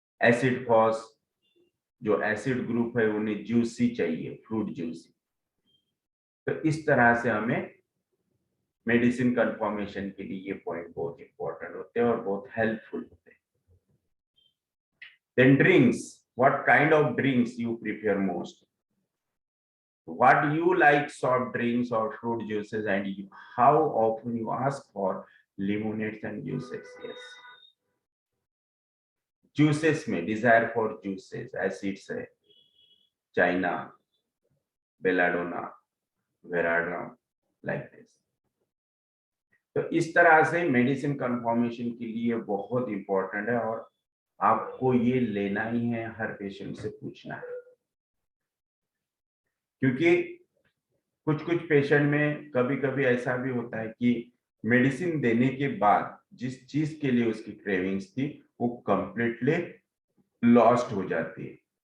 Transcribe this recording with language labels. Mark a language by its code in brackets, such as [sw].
[hi] Acid phos, जो acid group है उन्हें जूसी चाहिए, फ्रूट जूसी। तो इस तरह से हमें मेडिसिन कंफर्मेशन के लिए ये पॉइंट बहुत इंपॉर्टेंट होते हैं और बहुत हेल्पफुल होते हैं। [en] Then drinks, what kind of drinks you prefer most, what you like soft drinks or fruit juices, and how often you ask for lemonades and juices. Yes, juices में desire for juices, acids है, China, belladonna, वेराडा, like this. [hi] तो इस तरह से medicine confirmation के लिए बहुत important है और आपको ये लेना ही है, हर पेशेंट से पूछना है। क्योंकि कुछ कुछ पेशेंट में कभी कभी ऐसा भी होता है कि मेडिसिन देने के बाद जिस चीज के लिए उसकी क्रेविंग्स थी वो कंप्लीटली लॉस्ट हो जाती है।